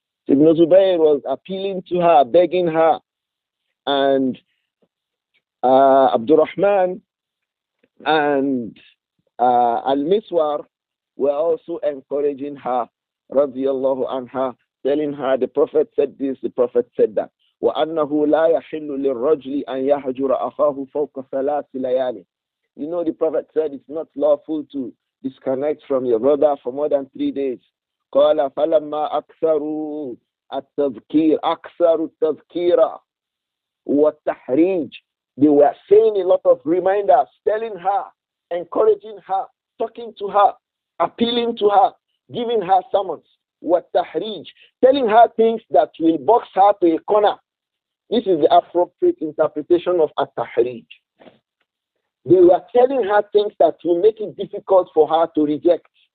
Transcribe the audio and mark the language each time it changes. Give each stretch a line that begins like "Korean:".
English: Ibn Zubayr was appealing to her, begging her, and Abdurrahman and Al-Miswar were also encouraging her, radiyallahu anha, telling her the Prophet said this, the Prophet said that.
Arabic: وَأَنَّهُ لَا يَحِلُّ لِلرَّجْلِ أَنْ يَهْجُرَ أَخَاهُ فَوْقَ ثَلَاثِ لَيَالٍ.
English: You know, the Prophet said it's not lawful to disconnect from your brother for more than 3 days.
Arabic: قَالَ فَلَمَّا أَكْثَرُوا التَّذْكِيرَ أَكْثَرُوا التَّذْكِيرَ وَالتَّحْرِيجِ.
English: They were saying a lot of reminders, telling her, encouraging her, talking to her, appealing to her, giving her summons. وَالتَّحْرِيجِ, telling her things that will box her to a corner. This is the appropriate interpretation of at-tahrij. They were telling her things that will make it difficult for her to reject.